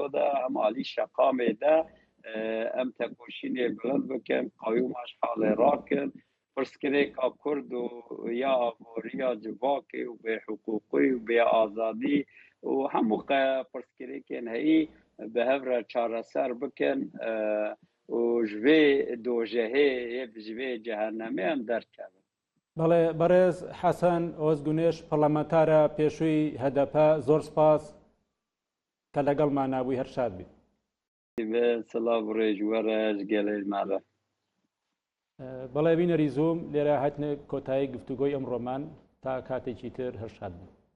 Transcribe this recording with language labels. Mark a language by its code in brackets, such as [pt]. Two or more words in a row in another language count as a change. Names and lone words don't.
[ku] de hem alî şeqamê de em tekoşînê bilind bikin qayûma ji halê rakin pirsgirêka Kurd û ya aboriya civakê û bê hukukî û bê azadî û hemû pirsgirêkên heyî bi hev re çareser bikin û ji vê dojehê ji vê cehennemê em derkevin [ckb] بەڵێ بەڕێز حەسەن ئۆزگونێش پەرلەمانتارە پێشووی هەدەپە زۆر سپاس کە لەگەڵمان نابووی هەر شاد بیت. سلااو ڕێژوەرەش گەلێ ماڵە. بەڵێ بینەری زووم لێرە هاتنە کۆتایی گفتوگۆی ئەمڕۆمان تا کاتێکی تر هەر شاد بن.